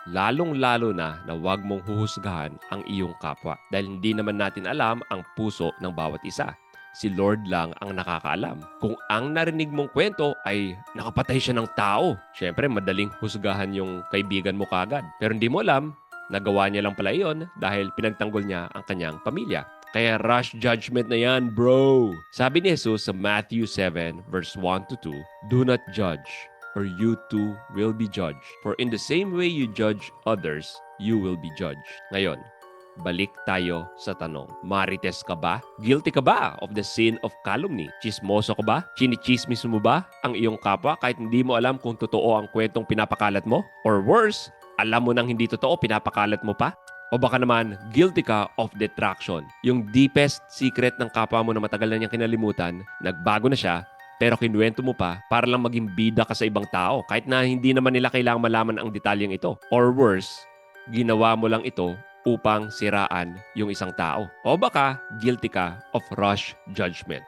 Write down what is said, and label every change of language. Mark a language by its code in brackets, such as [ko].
[tl] Lalong-lalo na huwag mong huhusgahan ang iyong kapwa dahil hindi naman natin alam ang puso ng bawat isa. Si Lord lang ang nakakaalam. Kung ang narinig mong kwento ay nakapatay siya ng tao, syempre madaling husgahan yung kaibigan mo kagad. Pero hindi mo alam, nagawa niya lang pala iyon dahil pinagtanggol niya ang kanyang pamilya. Kaya rush judgment na yan, bro. Sabi ni [en] Jesus sa Matthew 7 verse 1 to 2, "Do not judge, or you too will be judged. For in the same way you judge others, you will be judged." [tl] Ngayon, balik tayo sa tanong. Marites ka ba? Guilty ka ba [en] of the sin of calumny? [tl] Chismoso ka ba? Chinichismis mo ba ang iyong kapwa kahit hindi mo alam kung totoo ang kwentong pinapakalat mo? [en] Or worse, [tl] alam mo nang hindi totoo, pinapakalat mo pa? O baka naman, guilty ka of detraction. Yung deepest secret ng kapwa mo na matagal na niyang kinalimutan, nagbago na siya, pero kinuwento mo pa para lang maging bida ka sa ibang tao kahit na hindi naman nila kailangang malaman ang detalyeng ito. [en] Or worse, [tl] ginawa mo lang ito upang siraan yung isang tao. O baka, guilty ka of rush judgment.